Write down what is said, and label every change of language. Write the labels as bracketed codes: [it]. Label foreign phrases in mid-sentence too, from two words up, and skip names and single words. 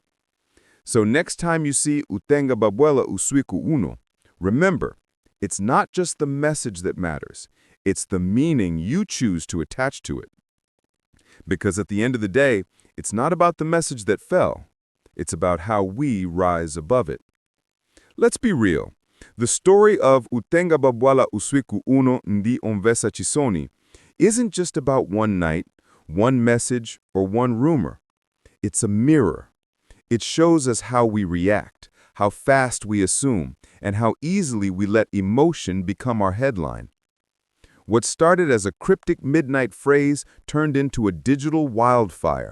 [en] So next time you see Uthenga Wabwela Usiku uno, remember, it's not just the message that matters, it's the meaning you choose to attach to it. Because at the end of the day, it's not about the message that fell, it's about how we rise above it. Let's be real. The story of Uthenga Wabwela Usiku uno [ny] ndi omvesa chisoni [en] isn't just about one night, one message, or one rumor. It's a mirror. It shows us how we react, how fast we assume, and how easily we let emotion become our headline. What started as a cryptic midnight phrase turned into a digital wildfire.